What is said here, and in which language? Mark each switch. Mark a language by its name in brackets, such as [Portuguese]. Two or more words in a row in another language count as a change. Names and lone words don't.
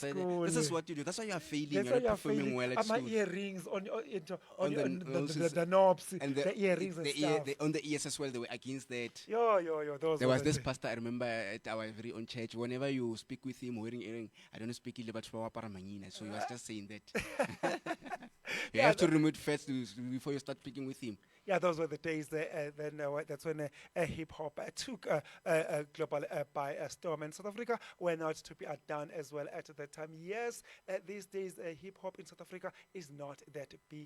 [English] They say, school. this is what you do. That's why you are failing. That's You're why not you're performing feeling. well at My school. earrings on On the the noses knobs, and the earrings and stuff. on the ears as well, they were against that. Yo. Those. There were was the this days. pastor I remember at our very own church. Whenever you speak with him wearing earring, I don't speak [Tswana] Ile batho ba apara mangina. [English] So he was just saying that. You have to remove first before you start speaking with him. Yeah, those were the days. That's when hip hop took global by storm, and South Africa were not to be outdone as well at that time. Yes, these days hip hop in South Africa is not that big.